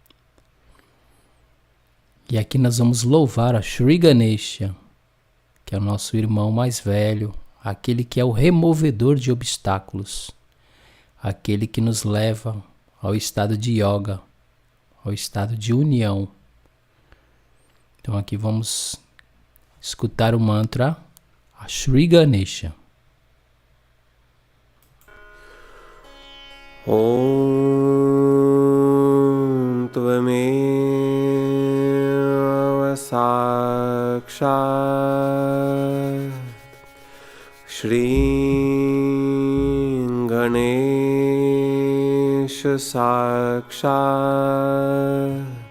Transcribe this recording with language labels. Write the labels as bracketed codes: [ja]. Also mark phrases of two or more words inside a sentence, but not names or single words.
[pt] E aqui nós vamos louvar a Shri Ganesha, que é o nosso irmão mais velho, aquele que é o removedor de obstáculos, aquele que nos leva ao estado de yoga, ao estado de união. Então aqui vamos escutar o mantra a Shri Ganesha. [sa] Om Tvameva Sakshat Shri Ganesha Sakshat